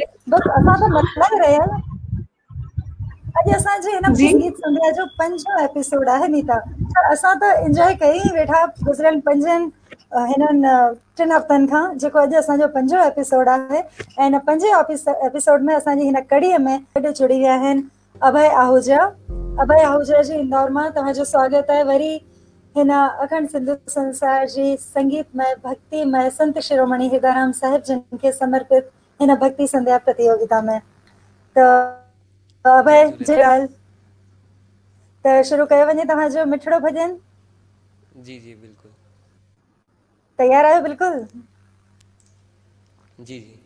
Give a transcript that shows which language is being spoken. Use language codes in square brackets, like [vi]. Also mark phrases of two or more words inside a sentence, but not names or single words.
[sd] बसि असां त मनाए रहिया आहियूं। अॼु असांजे हिन संगीत संध्या जो 5हों एपिसोड आहे नीता। असां त एंजॉय कई वेठा गुज़रियल 5 हिननि 3 हफ़्तनि खां जेको अॼु असांजो 5 एपिसोड आहे ऐं हिन 5 एपिसोड में असांजी हिन कड़ीअ में गॾु जुड़ी विया आहिनि अभय आहूजा। अभय आहूजा जी इंदौर मां तव्हांजो स्वागत आहे वरी हिन अखंड सिंधु संसार जी संगीतमय भक्तिमय संत शिरोमणि हिरदाराम साहिब जिन खे समर्पित हिन भक्ति संध्या प्रतियोगिता में। त अभय जी ॻाल्हि त शुरू कयो वञे तव्हांजो मिठड़ो भॼन। जी जी बिल्कुल तैयार आहियो? बिल्कुल जी जी